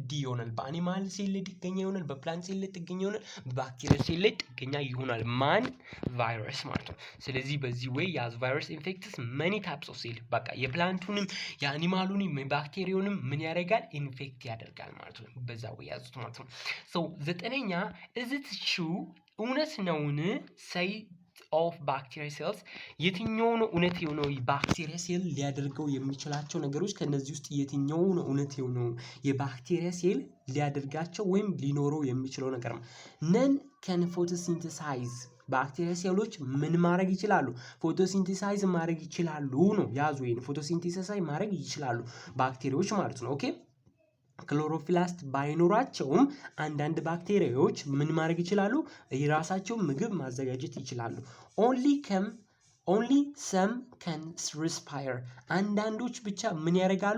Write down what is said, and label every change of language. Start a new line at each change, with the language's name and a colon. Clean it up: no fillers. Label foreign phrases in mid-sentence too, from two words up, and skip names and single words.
Amharic: ዲ ይሆናል። በአኒማል ሴል ላይ ጥገኛ ይሆናል፣ በፕላንት ሴል ላይ ጥገኛ ይሆናል፣ በባክቴሪያ ሴል ላይ ጥገኛ ይሆናል። ማን? ቫይረስ ማለት ነው። ስለዚህ በዚህ ወይ ያዝ
English: virus infects many types of cell።
Amharic: በቃ የፕላንቱንም የአኒማሉንም ባክቴሪያውንም ምን ያደርጋል? ኢንፌክት ያደርጋል ማለት ነው። በዛ ወይ ያዙት ማለት ነው። ሶ ዘጠነኛ
English: is it true
Amharic: እውነት ነውን?
English: say of bacteria cells
Amharic: የትኛው ነው እውነት የሆነው? ባክቴሪያ ሴል ሊያደርገው የሚችላቸው ነገሮች ከነዚህ ውስጥ የትኛው ነው እውነት የሆነው? የባክቴሪያ ሴል ሊያደርጋቸው ወይም ሊኖረው የሚችለው ነገር ነው።
English: none can photosynthesize
Amharic: ባክቴሪያ ሴሎች ምን ማድረግ ይችላሉ? ፎቶሲንቴሳይዝ ማድረግ ይችላሉ ነው። ያዙ ይሄን ፎቶሲንቴሳይዝ ማድረግ ይችላሉ ባክቴሪያዎች ማለት ነው። ኦኬ ክሎሮፕላስት ባይኖራቸውም አንዳንድ ባክቴሪያዎች ምን ማድረግ ይችላሉ? የራሳቸውን ምግብ ማዘጋጀት ይችላሉ።
English: only some can respire
Amharic: አንዳንዶች ብቻ ምን ያደርጋሉ?